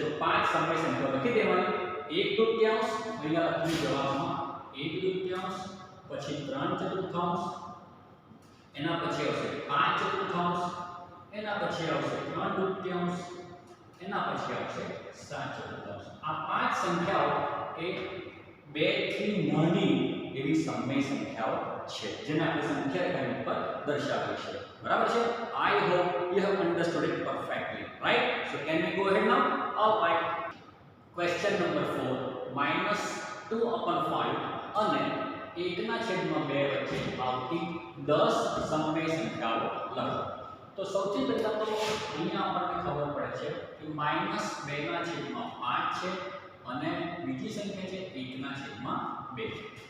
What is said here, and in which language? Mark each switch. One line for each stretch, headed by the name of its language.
Gujarati: તો પાંચ સમય સંખ્યાઓ લખી દેવાની. 1/2 અહીંયા લખ્યું જવાબમાં 1/2 પછી 3/4 એના પછી આવશે 5/4 એના પછી આવશે 3/2 એના પછી આવશે 7/4. આ પાંચ સંખ્યાઓ એ 2 થી નાની એવી સમય સંખ્યાઓ છે જેને આપણે સંખ્યા રેખાની ઉપર દર્શાવી છે બરાબર છે.
English: I hope you have understood it perfectly, right? So can we go ahead now? All right. Question number
Gujarati: 4 -2/5 અને 1/2 વચ્ચે આવતી 10 સમય સંખ્યાઓ લખો. તો સૌથી પહેલા તો અહીંયા આપણને ખબર પડે છે કે -2/5 છે અને બીજી સંખ્યા છે 1/2.